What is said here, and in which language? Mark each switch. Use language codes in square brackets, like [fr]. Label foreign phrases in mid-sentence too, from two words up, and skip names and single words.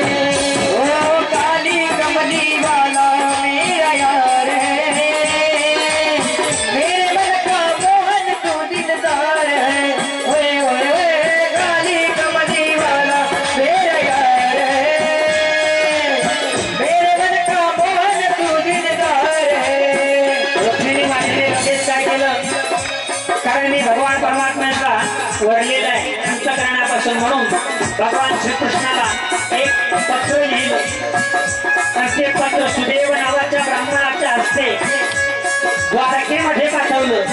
[hi] ओ काली कमली वाला मेरा यार है, मेरे मुल्का मोहन तू दिलदार है. ओए ओए ओए काली कमली वाला मेरा यार है, मेरे मुल्का मोहन तू दिलदार है. [mr] रुक्मिणी मातेने लगेच काय केलं, कारण मी भगवान परमात्म्याचा वरलेला आहे अंतकरणापासून, म्हणून भगवान श्रीकृष्णाला एक पत्र लिहिलं. आणि ते पत्र सुदेव नावाच्या ब्राह्मणाच्या हस्ते द्वारकेमध्ये पाठवलं.